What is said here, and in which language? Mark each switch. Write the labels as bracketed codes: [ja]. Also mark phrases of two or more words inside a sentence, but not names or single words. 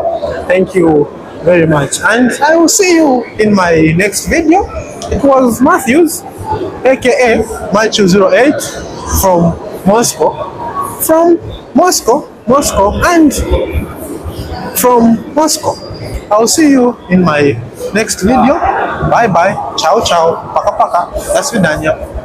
[en] Thank you very much, and I will see you in my next video. It was Matthews, aka Matthew08 from Moscow, and from Moscow. I'll see you in my next video. Bye bye. [it] Ciao ciao. [ru] Пока пока. До свидания.